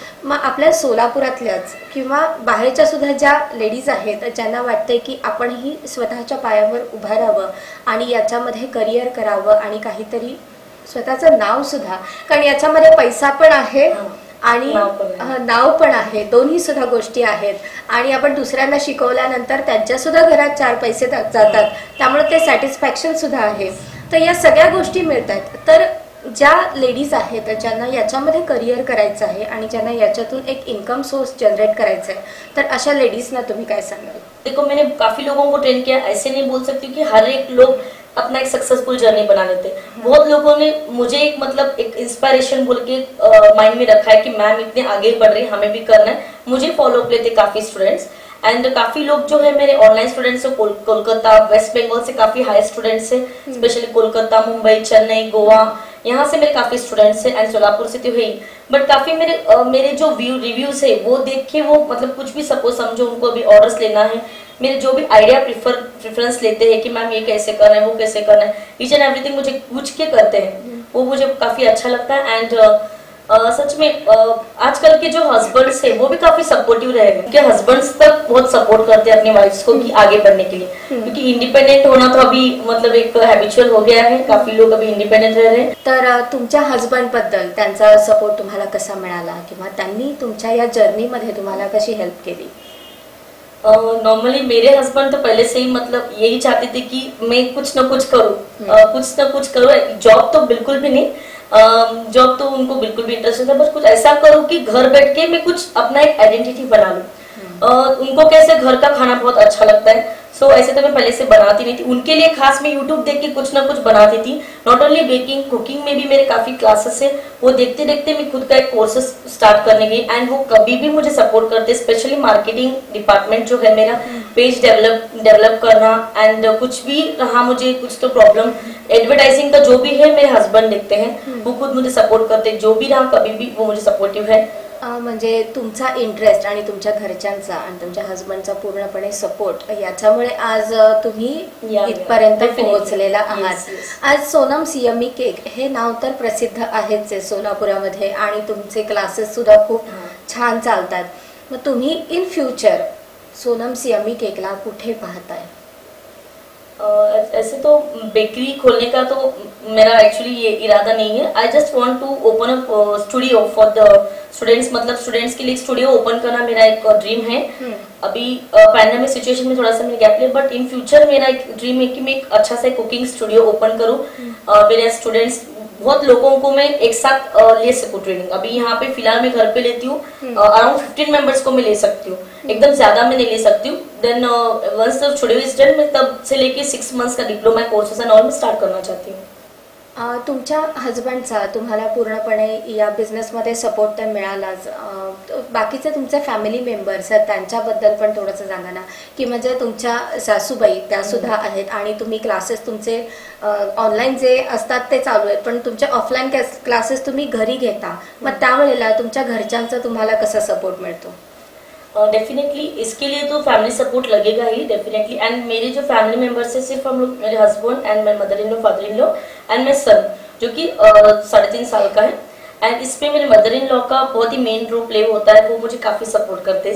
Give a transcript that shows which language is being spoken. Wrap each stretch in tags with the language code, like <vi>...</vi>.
<mr>मग आपल्या सोलापुरातल्याच किंवा बाहेरच्या सुद्धा ज्या लेडीज आहेत ज्यांना वाटतंय की आपणही स्वतःच्या पायावर उभं राहावं आणि याच्यामध्ये करिअर करावं आणि काहीतरी स्वतःचं नाव सुद्धा, कारण याच्यामध्ये पैसा पण आहे आणि नाव पण आहे, दोन्ही सुद्धा गोष्टी आहेत आणि आपण दुसऱ्यांना शिकवल्यानंतर त्यांच्या सुद्धा घरात 4 पैसे जातात, त्यामुळे ते सॅटिस्फॅक्शन सुद्धा आहे। तर या सगळ्या गोष्टी मिळतात। तर ज्या लेडीज आहेत ज्यांना याच्यामध्ये करिअर करायचं आहे आणि ज्यांना याच्यातून एक इनकम सोर्स जनरेट करायचा आहे, तर अशा लेडीजना तुम्ही काय सांगाल?</mr> <hi>देखो, मैंने काफी लोगों को ट्रेन किया, ऐसे नहीं बोल सकती कि हर एक लोग अपना एक सक्सेसफुल जर्नी बना लेते। बहुत लोगों ने मुझे एक मतलब एक इंस्पिरेशन बोल के माइंड में रखा है कि मैम इतने आगे बढ़ रही है, हमें भी करना है। मुझे फॉलो अप लेते काफी स्टूडेंट्स एंड काफी लोग जो है मेरे ऑनलाइन स्टूडेंट्स है, कोलकाता वेस्ट बंगाल से काफी हाई स्टूडेंट्स है, स्पेशली कोलकाता, मुंबई, चेन्नई, गोवा, यहाँ से मेरे काफी स्टूडेंट्स है एंड सोलापुर से तो है। बट काफी मेरे जो रिव्यूज है वो देख के वो मतलब कुछ भी सपोज समझो उनको अभी ऑर्डर्स लेना है, मेरे जो भी आइडिया प्रेफरेंस लेते हैं कि मैम ये कैसे करना है, वो कैसे करना है, ईच एंड एवरीथिंग मुझे पूछ के करते हैं, वो मुझे काफी अच्छा लगता है। एंड सच में आजकल के जो हस्बैंड्स है वो भी काफी सपोर्टिव रहे हैं, उनके हस्बैंड्स तक बहुत सपोर्ट करते हैं अपनी वाइफ्स को कि आगे बढ़ने के लिए, क्योंकि इंडिपेंडेंट होना तो अभी मतलब एक हैबिचुअल हो गया है, काफी लोग अभी इंडिपेंडेंट रह रहे हैं।</hi> <mr>तर तुमच्या हस्बंड बद्दल त्यांचा सपोर्ट तुम्हाला कसा मिळाला किंवा त्यांनी तुमच्या या जर्नी मध्ये तुम्हाला कशी हेल्प केली?</mr> <hi>नॉर्मली मेरे हस्बैंड तो पहले से ही मतलब यही चाहते थे कि मैं कुछ ना कुछ करूँ, जॉब तो बिल्कुल भी नहीं, जॉब तो उनको बिल्कुल भी इंटरेस्ट नहीं था, बस कुछ ऐसा करूँ कि घर बैठ के मैं कुछ अपना एक आइडेंटिटी बना लूँ। उनको कैसे घर का खाना बहुत अच्छा लगता है, सो ऐसे तो मैं पहले से बनाती नहीं थी, उनके लिए खास मैं यूट्यूब देख के कुछ ना कुछ बनाती थी। नॉट ओनली बेकिंग, कुकिंग में भी मेरे काफी क्लासेस है, वो देखते देखते मैं खुद का एक कोर्सेस स्टार्ट करने गई एंड वो कभी भी मुझे सपोर्ट करते, स्पेशली मार्केटिंग डिपार्टमेंट जो है मेरा, पेज डेवलप करना एंड कुछ भी रहा मुझे कुछ तो प्रॉब्लम, एडवर्टाइजिंग का जो भी है मेरे हस्बैंड देखते हैं, वो खुद मुझे सपोर्ट करते, जो भी रहा कभी भी वो मुझे सपोर्टिव है।</hi> <mr>म्हणजे तुमचा इंटरेस्ट आणि तुमच्या घरच्यांचा आणि तुमच्या हस्बंडचा पूर्णपणे सपोर्ट याच्यामुळे आज तुम्ही इथपर्यंत पोहोचलेला आहात। आज सोनम सियमी केक हे नाव तर प्रसिद्ध आहेच आहे सोलापुरामध्ये आणि तुमचे क्लासेस सुद्धा खूप छान चालतात। मग तुम्ही इन फ्युचर सोनम सियमी केकला कुठे पाहताय?</mr> <hi>ऐसे तो बेकरी खोलने का तो मेरा एक्चुअली ये इरादा नहीं है।</hi> <en>I just want to open a studio for the students,</en> <hi>मतलब स्टूडेंट्स के लिए स्टूडियो ओपन करना मेरा एक ड्रीम है। अभी पैंडेमिक सिचुएशन में थोड़ा सा मैंने गैप लिया, बट इन फ्यूचर मेरा एक ड्रीम है कि मैं एक अच्छा सा कुकिंग स्टूडियो ओपन करूँ, मेरे स्टूडेंट्स बहुत लोगों को मैं एक साथ ले सकूँ ट्रेनिंग। अभी यहाँ पे फिलहाल मैं घर पे लेती हूँ, अराउंड 15 मेंबर्स को मैं ले सकती हूँ, एकदम ज्यादा मैं नहीं ले सकती हूँ।</hi> <en>then once the studio is done,</en> <hi>मैं तब से लेके 6 months का डिप्लोमा कोर्सेस एंड ऑल में स्टार्ट करना चाहती हूँ।</hi> <mr>तुमच्या हस्बंडचा तुम्हाला पूर्णपणे या बिझनेसमध्ये सपोर्ट तर मिळालाच, बाकीचे तुमचे फॅमिली मेंबर्स आहेत त्यांच्याबद्दल पण थोडंसं सांगा ना, की म्हणजे तुमच्या सासूबाई त्या सुद्धा आहेत आणि तुम्ही क्लासेस तुमचे ऑनलाईन जे असतात ते चालू आहेत, पण तुमचे ऑफलाईन क्लासेस तुम्ही घरी घेता, मग त्यावेळेला तुमच्या घरच्यांचा तुम्हाला कसा सपोर्ट मिळतो?</mr> <hi>डेफिनेटली इसके लिए तो फैमिली सपोर्ट लगेगा ही डेफिनेटली। एंड मेरे जो फैमिली मेंबर्स है सिर्फ हम लोग, मेरे husband and my mother in law, father in law and my son जो कि 3.5 साल का है। एंड इसमें मेरे मदर इन लॉ का बहुत ही मेन रोल प्ले होता है, वो मुझे काफी सपोर्ट करते हैं।</hi>